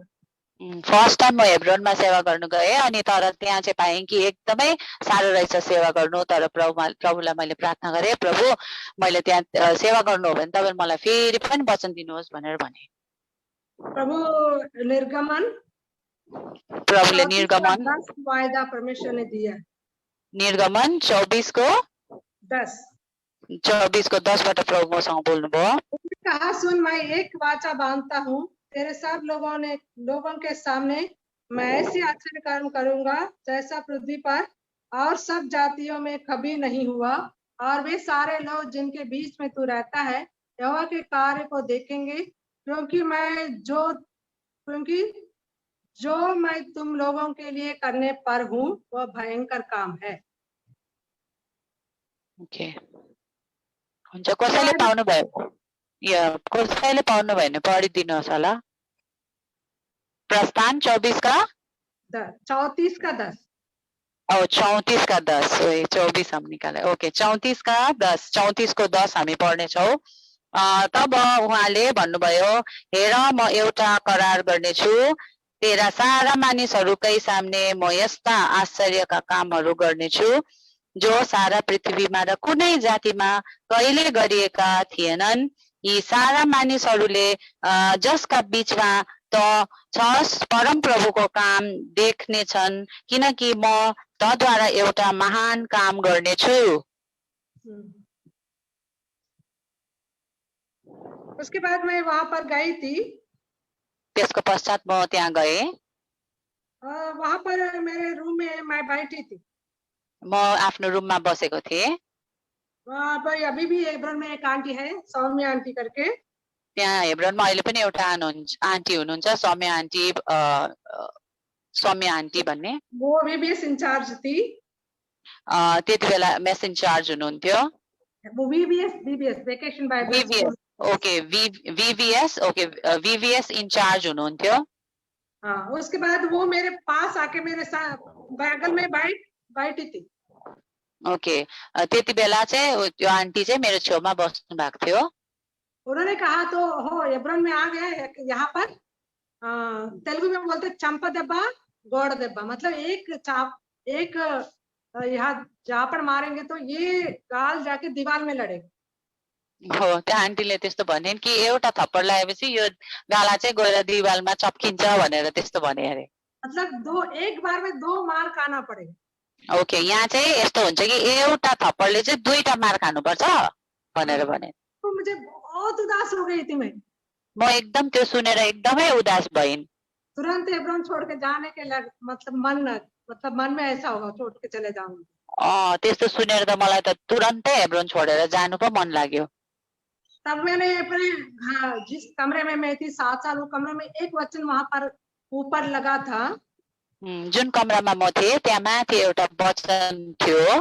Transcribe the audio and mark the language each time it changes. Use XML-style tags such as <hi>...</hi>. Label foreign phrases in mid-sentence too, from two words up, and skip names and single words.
<en>first time</en> <ne>म हेब्रोनमा सेवा गर्नु गए अनि तर त्यहाँ चाहिँ पाएँ कि एकदमै साह्रो रहेछ सेवा गर्नु, तर प्रभुलाई मैले प्रार्थना गरे, प्रभु मैले त्यहाँ सेवा गर्नु हो भने तपाईले मलाई फेरि पनि वचन दिनुहोस् भनेर भने। प्रभु निर्गमन प्रभुले</ne> <hi>34 का</hi> <ne>निर्गमन</ne> <hi>10 वायदा परमेश्वर ने दिया।</hi> <ne>निर्गमन 24 को 10 बाट प्रभु मसँग बोल्नुभयो।</ne> <hi>उसने कहा, सुन, मैं एक वाचा बांधता हूँ, तेरे सब लोगों के सामने मैं ऐसी आश्चर्य कर्म करूंगा जैसा पृथ्वी पर और सब जातियों में कभी नहीं हुआ, और वे सारे लोग जिनके बीच में तू रहता है यहोवा के कार्य को देखेंगे, क्योंकि जो मैं तुम लोगों के लिए करने पर हूँ वह भयंकर काम है।</hi> <ne>ओके, हुन्छ। कसैले पाउनुभयो? कसैले पाउनु भएन पढिदिनुहोस् होला।</ne> <hi>प्रस्थान 24 का 34 का 10 और 34 का 10, 24 हम निकाले।</hi> <ne>ओके, 34 का 10, 34 को 10 हामी पढ्नेछौँ। तब उहाँले भन्नुभयो, हेर म एउटा करार गर्नेछु, तेरा सारा मानिसहरूकै सामने म यस्ता आश्चर्यका कामहरू गर्नेछु जो सारा पृथ्वीमा र कुनै जातिमा कहिले गरिएका थिएनन्। यी सारा मानिसहरूले जसका बीचमा त छस् परम प्रभुको काम देख्नेछन्, किनकि म तद्वारा एउटा महान काम गर्नेछु।</ne> <hi>उसके बाद मैं वहां पर गई थी।</hi> <ne>त्यसको पश्चात म त्यहाँ गए।</ne> <hi>वहां पर मेरे रूम में मैं बैठी थी।</hi> <ne>म आफ्नो रुममा बसेको थिएँ।</ne> <hi>वहां पर अभी भी हेब्रोन में एक आंटी है, सौम्या आंटी करके।</hi> <ne>त्यहाँ हेब्रोनमा अहिले पनि एउटा आन्टी हुनुहुन्छ, सौम्या आन्टी भन्ने।</ne> <hi>वो VBS इंचार्ज थी।</hi> <ne>त्यति बेला मेस इन्चार्ज हुनुहुन्थ्यो।</ne> <en>VBS vacation Bible school.</en> <ne>ओके, VVS, ओके, VVS इन्चार्ज हुनुहुन्थ्यो।</ne> <hi>हाँ, उसके बाद वो मेरे पास आके मेरे साथ बगल में बैठी थी।</hi> <ne>ओके, त्यति बेला चाहिँ त्यो आन्टी चाहिँ मेरो छेउमा बस्नु भएको थियो।</ne> <hi>उन्होंने कहा, तो हो हेब्रोन में आ गए, यहाँ पर तेलुगु में बोलते</hi> <te>చెంప దెబ్బ గోడ దెబ్బ,</te> <hi>मतलब एक यहाँ जहाँ पर मारेंगे तो ये गाल जाके दीवार में लड़ेगा।</hi> <ne>हो, त्यहाँ आन्टीले त्यस्तो भनिन् कि एउटा थप्पड लगाएपछि यो गाला चाहिँ गएर दिवालमा चप्किन्छ भनेर त्यस्तो भने अरे।</ne> <hi>मतलब एक बार में 2 मार खाना पड़ेगा।</hi> <ne>ओके, यहाँ चाहिँ यस्तो हुन्छ कि एउटा थप्पडले चाहिँ 2टा मार खानुपर्छ भनेर भने।</ne> <hi>तो मुझे बहुत उदास हो गई थी मैं।</hi> <ne>म एकदम त्यो सुनेर एकदमै उदास भइन्।</ne> <hi>तुरंत हेब्रोन छोड़ के जाने के मतलब मन में ऐसा होगा, छोड़ के चले जाऊंगी।</hi> <ne>त्यस्तो सुनेर त मलाई त तुरन्तै हेब्रोन छोडेर जानु पो मन लाग्यो।</ne> <hi>तब मैंने अपने जिस कमरे में मैं थी 7 साल, वो कमरे में एक वचन वहां पर ऊपर लगा था।</hi> <ne>जुन कमरामा म थिएँ त्यहाँ माथि एउटा वचन थियो।</ne>